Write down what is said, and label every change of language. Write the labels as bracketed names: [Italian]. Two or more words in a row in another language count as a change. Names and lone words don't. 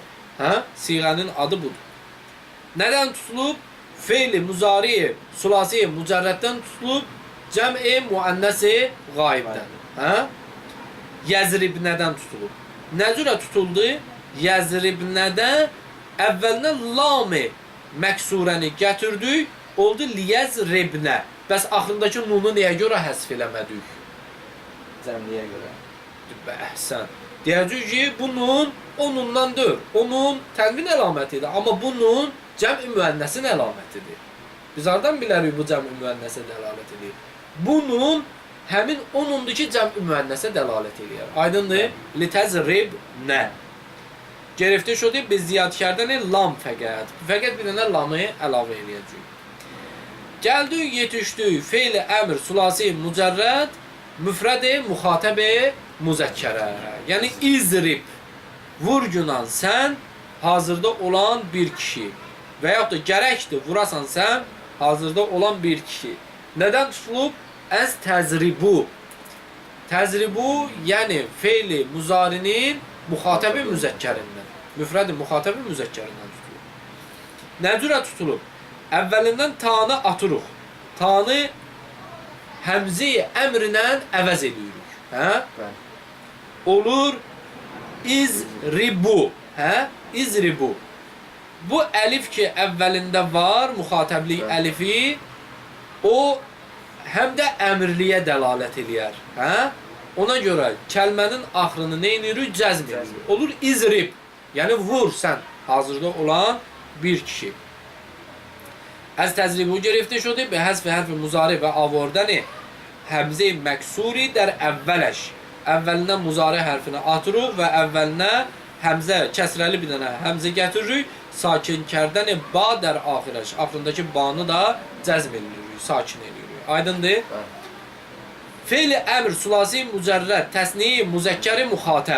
[Azerbaijani] Siğənin adı budur. Nədən tutulub? Fe'l-i muzari, sulasi mücərrəddən tutulub, cəm-i müənnəsi qayibdən. Yəzribnədən tutulub. Nə cürə tutuldu? Yəzribnədə əvvəlinə lam-i məksurəni gətirdik, oldu liyəzribnə. Bəs axırındakı nunu nəyə görə həsf eləmədik? Cəmliyə görə. Əhsən. Deyəcək ki, bu nun o nundan deyil. O nun tənvin əlamətidir. Amma bu nun cəm-i müənnəsin əlamətidir. Biz hardan bilərik bu cəm-i müənnəsə dəlalət edir? Bu nun həmin o nundur ki, cəm-i müənnəsə dəlalət edir. Aydındır? Litəzribnə. [Persian] گرفته شده، به زیاد کردن لام فقط. [Azerbaijani] Fəqət bir dənə lamı əlavə edəcəyik. Gəldik, yetişdik. Fe'l-i əmr, sulasi mücərrəd, müfrəd-i müxatəb-i müzəkkərə. Yəni izrib. Vurgunan sən hazırda olan bir kişi. Və yaxud da gərəkdir vurasan sən hazırda olan bir kişi. Nədən tutulub? [Persian] از تضرب. [Azerbaijani] Təzribu, yəni fe'l-i muzarinin müxatəb-i müzəkkərindən. Müfrəd-i müxatəb-i müzəkkərindən tutulub. Nə cürə tutulub? Əvvəlindən tanı atırıq. Tanı həmzi əmrinə əvəz edirik. Olur izribu. İzribu. Bu əlif ki əvvəlində var, müxatəblik əlifi, o həm də əmrliyə dəlalət eləyər. Ona görə kəlmənin axırını neynirik? Cəzm edirik. Olur izrib. Yəni vur sən hazırda olan bir kişi. [Persian] از تضرب گرفته شده، به حذف حرف مضارع و آوردن همزهٔ مکسوره در اولش. [Azerbaijani] Əvvəlinə muzari hərfini atırıq və əvvəlinə həmzə, kəsrəli bir dənə həmzə gətiririk. [Persian] ساکن کردن با در آخرش. [Azerbaijani] Axırındakı banı da cəzm edirik, sakin edirik. Aydındır? Fe'l-i əmr, sulasi mücərrəd, təsniyi, müzəkkəri, müxatəb.